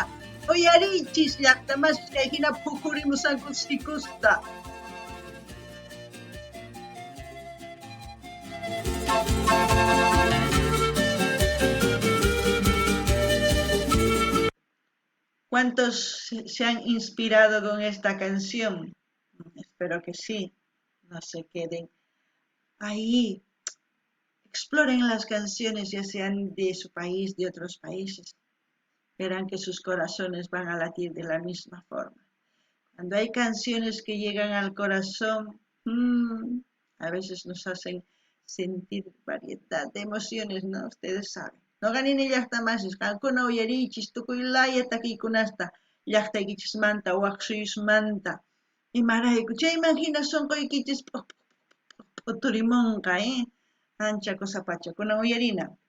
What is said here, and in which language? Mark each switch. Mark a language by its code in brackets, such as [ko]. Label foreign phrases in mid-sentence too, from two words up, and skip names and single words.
[qu] Uyarichis llaqtamas kay hina phukurimusanku sikusta. [es] ¿Cuántos se han inspirado con esta canción? Espero que sí. No se queden ahí, exploren las canciones ya sean de su país, de otros países, verán que sus corazones van a latir de la misma forma. Cuando hay canciones que llegan al corazón, a veces nos hacen sentir variedad de emociones, ¿no? Ustedes saben. [qu] No ganin llaqtamasas, qankuna uyarichis tukuylaya takikunasta llaqtaykichismanta, waqsuyusmanta. Imarayku, chayman hina sunquykichis uturimunqa, ancha kusapacha, kunan uyarina.